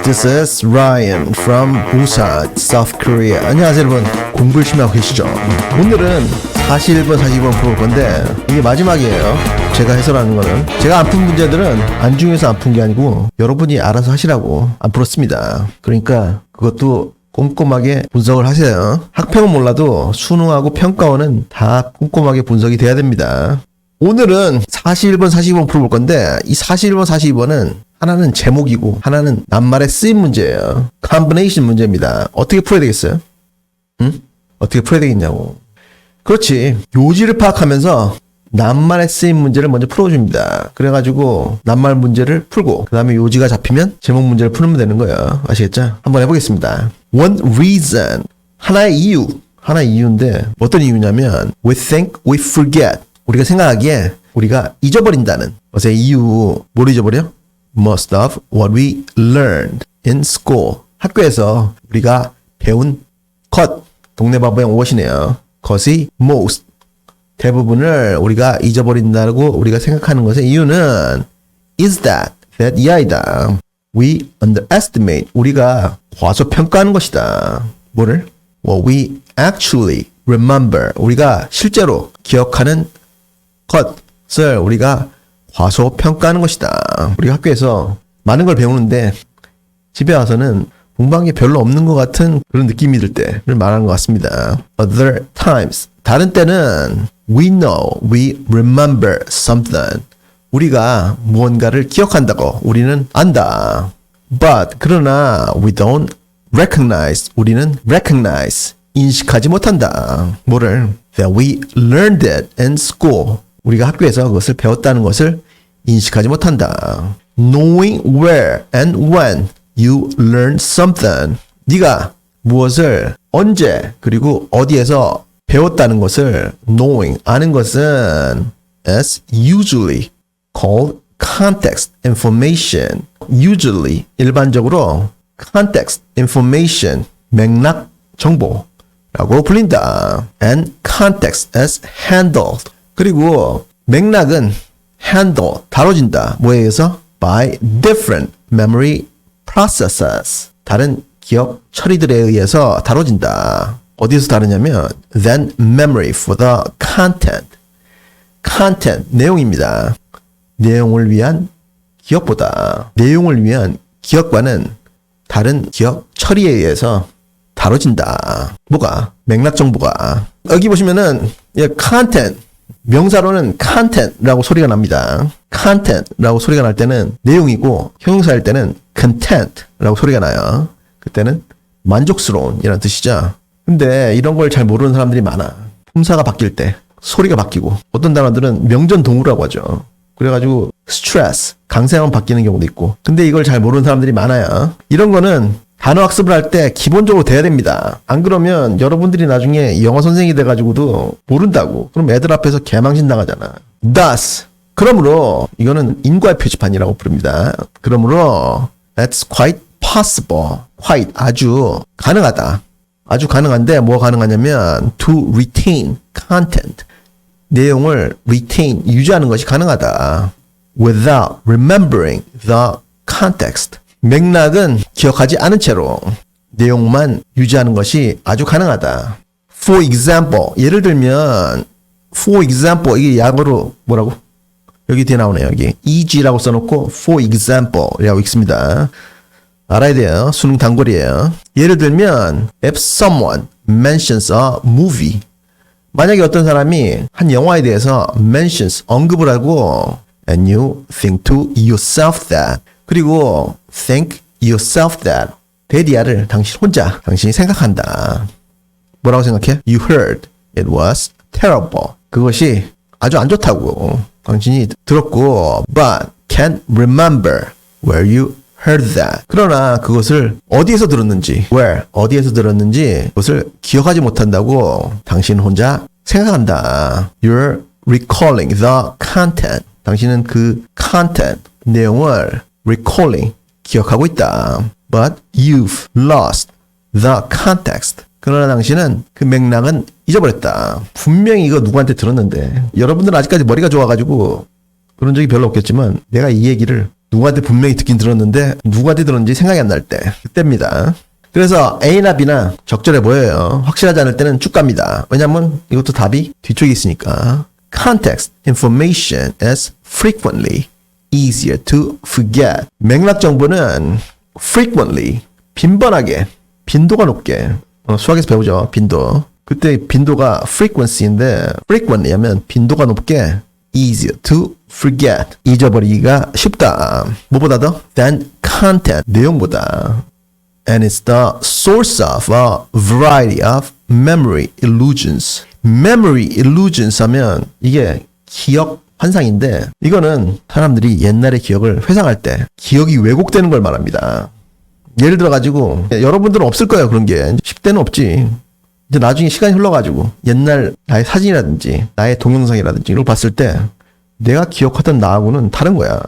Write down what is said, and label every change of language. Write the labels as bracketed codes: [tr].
[en] This is Ryan from Busan, South Korea. [ko] 안녕하세요 여러분. 공부 열심히 하고 계시죠? 오늘은 41번, 42번 풀어볼 건데 이게 마지막이에요. 제가 해설하는 거는 제가 안 푼 문제들은 안중에서 안 푼 게 아니고 여러분이 알아서 하시라고 안 풀었습니다. 그러니까 그것도 꼼꼼하게 분석을 하세요. 학평은 몰라도 수능하고 평가원은 다 꼼꼼하게 분석이 돼야 됩니다. 오늘은 41번, 42번 풀어볼 건데 이 41번, 42번은 하나는 제목이고 하나는 낱말에 쓰인 문제예요. 컴비네이션 문제입니다. 어떻게 풀어야 되겠어요? 응? 어떻게 풀어야 되겠냐고. 그렇지. 요지를 파악하면서 낱말에 쓰인 문제를 먼저 풀어줍니다. 그래가지고 낱말 문제를 풀고 그 다음에 요지가 잡히면 제목 문제를 풀면 되는 거예요. 아시겠죠? 한번 해보겠습니다. [en] One reason. [ko] 하나의 이유. 하나의 이유인데 어떤 이유냐면 [en] We think we forget. [ko] 우리가 생각하기에 우리가 잊어버린다는 것의 이유. 뭘 잊어버려? [en] Most of what we learned in school. [ko] 학교에서 우리가 배운 것. 동네 바보의 옷이네요. 것이 most. 대부분을 우리가 잊어버린다고 우리가 생각하는 것의 이유는 [en] is that [ko] 이 아이다. [en] We underestimate. [ko] 우리가 과소평가하는 것이다. 뭐를? [en] What we actually remember. [ko] 우리가 실제로 기억하는 것을 우리가 과소평가하는 것이다. 우리 학교에서 많은 걸 배우는데 집에 와서는 공부한 게 별로 없는 것 같은 그런 느낌이 들 때를 말하는 것 같습니다. [en] Other times. [ko] 다른 때는 [en] we know, we remember something. [ko] 우리가 무언가를 기억한다고 우리는 안다. [en] But [ko] 그러나 [en] we don't recognize. [ko] 우리는 recognize. 인식하지 못한다. 뭐를? [en] That we learned it in school. [ko] 우리가 학교에서 그것을 배웠다는 것을 인식하지 못한다. [en] Knowing where and when you learn something. [ko] 네가 무엇을 언제 그리고 어디에서 배웠다는 것을 knowing 아는 것은 [en] is usually called context information. [ko] usually 일반적으로 context information 맥락 정보라고 불린다. [en] and context is handled. [ko] 그리고 맥락은 handle 다뤄진다. 뭐에 의해서? [en] by different memory processes. [ko] 다른 기억 처리들에 의해서 다뤄진다. 어디에서 다루냐면 [en] than memory for the content. [ko] content 내용입니다. 내용을 위한 기억보다 내용을 위한 기억과는 다른 기억 처리에 의해서 다뤄진다. 뭐가? 맥락 정보가. 여기 보시면은 content 명사로는 content라고 소리가 납니다. content라고 소리가 날 때는 내용이고 형용사일 때는 content라고 소리가 나요. 그때는 만족스러운 이라는 뜻이죠. 근데 이런 걸 잘 모르는 사람들이 많아. 품사가 바뀔 때 소리가 바뀌고 어떤 단어들은 명전동우라고 하죠. 그래가지고 stress, 강세만 바뀌는 경우도 있고. 근데 이걸 잘 모르는 사람들이 많아요. 이런 거는 단어 학습을 할 때 기본적으로 돼야 됩니다. 안 그러면 여러분들이 나중에 영어 선생이 돼가지고도 모른다고. 그럼 애들 앞에서 개망신 나가잖아. [en] Thus. [ko] 그러므로 이거는 인과의 표지판이라고 부릅니다. 그러므로 [en] that's quite possible. [ko] quite 아주 가능하다. 아주 가능한데 뭐가 가능하냐면 [en] to retain content. [ko] 내용을 retain 유지하는 것이 가능하다. [en] without remembering the context. [ko] 맥락은 기억하지 않은 채로 내용만 유지하는 것이 아주 가능하다. [en] For example, [ko] 예를 들면 [en] for example [ko] 이게 약어로 뭐라고? 여기 뒤에 나오네요. 여기 eg라고 써놓고 [en] for example [ko] 이라고 읽습니다. 알아야 돼요. 수능 단골이에요. 예를 들면 [en] if someone mentions a movie [ko] 만약에 어떤 사람이 한 영화에 대해서 mentions 언급을 하고 [en] and you think to yourself that [ko] 그리고 [en] think yourself that [ko] 대디아를 당신이 생각한다. 뭐라고 생각해? [en] You heard it was terrible. [ko] 그것이 아주 안 좋다고 당신이 들었고 [en] but can't remember where you heard that. [ko] 그러나 그것을 어디에서 들었는지 where 어디에서 들었는지 그것을 기억하지 못한다고 당신 혼자 생각한다. [en] You're recalling the content. [ko] 당신은 그 content 내용을 recalling 기억하고 있다. [en] But you've lost the context. [ko] 그러나 당신은 그 맥락은 잊어버렸다. 분명히 이거 누구한테 들었는데 여러분들은 아직까지 머리가 좋아가지고 그런 적이 별로 없겠지만 내가 이 얘기를 누구한테 분명히 듣긴 들었는데 누구한테 들었는지 생각이 안 날 때 그때입니다. 그래서 A나 B나 적절해 보여요. 확실하지 않을 때는 쭉 갑니다. 왜냐면 이것도 답이 뒤쪽에 있으니까. [en] Context information is frequently easier to forget. [ko] 맥락 정보는 frequently, 빈번하게, 빈도가 높게. 수학에서 배우죠. 빈도. 그때 빈도가 frequency인데 frequently 하면 빈도가 높게 [en] easier to forget. [ko] 잊어버리기가 쉽다. 뭐보다 더? [en] than content. [ko] 내용보다. [en] And it's the source of a variety of memory illusions. [ko] memory illusions 하면 이게 기억 환상인데 이거는 사람들이 옛날의 기억을 회상할 때 기억이 왜곡되는 걸 말합니다. 예를 들어 가지고 여러분들은 없을 거예요. 그런 게 10대는 없지. 이제 나중에 시간이 흘러가지고 옛날 나의 사진이라든지 나의 동영상이라든지 이걸 봤을 때 내가 기억하던 나하고는 다른 거야.